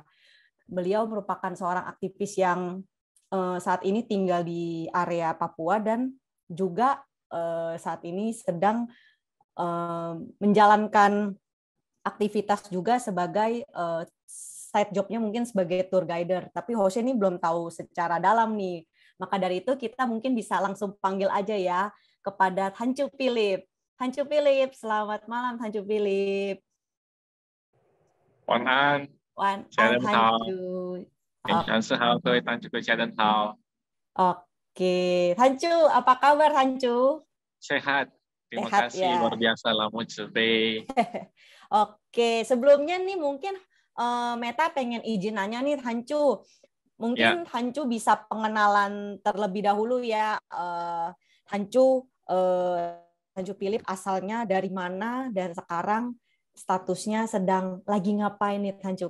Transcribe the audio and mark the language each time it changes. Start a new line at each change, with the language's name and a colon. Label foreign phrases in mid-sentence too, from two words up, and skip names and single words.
Indonesian: Beliau merupakan seorang aktivis yang saat ini tinggal di area Papua dan juga saat ini sedang menjalankan aktivitas juga sebagai
English: side job-
Indonesian: nya mungkin sebagai
English: tour guider,
Indonesian: tapi hostnya ini belum tahu secara dalam nih. Maka dari itu kita mungkin bisa langsung panggil aja ya kepada Thanchu Philip. Thanchu Philip, selamat malam Thanchu Philip.
Chinese: 晚安，家人好，晚上好，各位坛主家人好。
Indonesian: Oke, Thanchu, apa kabar Thanchu? Sehat, terima Sehat, kasih, ya. Luar biasa Lamu Cebe. Oke, sebelumnya nih mungkin Meta pengen izin nanya nih Thanchu, mungkin ya. Thanchu bisa pengenalan terlebih dahulu ya. Thanchu Philip asalnya dari mana dan sekarang statusnya sedang lagi ngapain nih Thanchu?